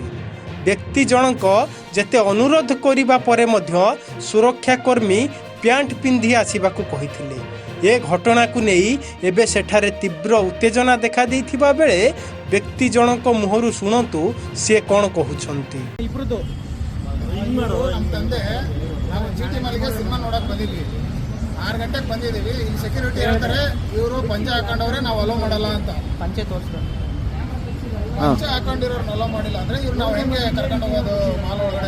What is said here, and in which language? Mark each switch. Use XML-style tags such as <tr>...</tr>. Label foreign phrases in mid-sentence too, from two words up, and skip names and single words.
<or>ବ୍ୟକ୍ତି ଜଣଙ୍କ ଯେତେ ଅନୁରୋଧ କରିବା ପରେ ମଧ୍ୟ ସୁରକ୍ଷା କର୍ମୀ ପ୍ୟାଣ୍ଟ ପିନ୍ଧି ଆସିବାକୁ କହିଥିଲେ। ଏ ଘଟଣାକୁ ନେଇ ଏବେ ସେଠାରେ ତୀବ୍ର ଉତ୍ତେଜନା ଦେଖାଦେଇଥିବା ବେଳେ ବ୍ୟକ୍ତି ଜଣଙ୍କ ମୁହଁରୁ ଶୁଣନ୍ତୁ ସିଏ କ'ଣ କହୁଛନ୍ତି।</or> <kn>ನಮ್ಮ ತಂದೆ ನಾವು ಜಿಟಿ ಮಲ್ಲಿಗೆ ಸಿನಿಮಾ ನೋಡಕ್ ಬಂದಿದ್ವಿ, 6 ಗಂಟೆಗೆ ಬಂದಿದ್ದೀವಿ. ಇಲ್ಲಿ ಸೆಕ್ಯೂರಿಟಿ ಹೇಳ್ತಾರೆ ಇವರು ಪಂಚೆ ಹಾಕೊಂಡವ್ರೆ ನಾವು ಅಲೋ ಮಾಡಲ್ಲ ಅಂತ. ಪಂಚೆ ಹಾಕೊಂಡಿರೋರ್ನ ಅಲೋ ಮಾಡಿಲ್ಲ ಅಂದ್ರೆ ಇವ್ರು ನಾವು ಹೆಂಗೆ ಕರ್ಕೊಂಡು ಹೋಗೋದು ಮಾಲ್ ಒಳಗಡೆ?</kn>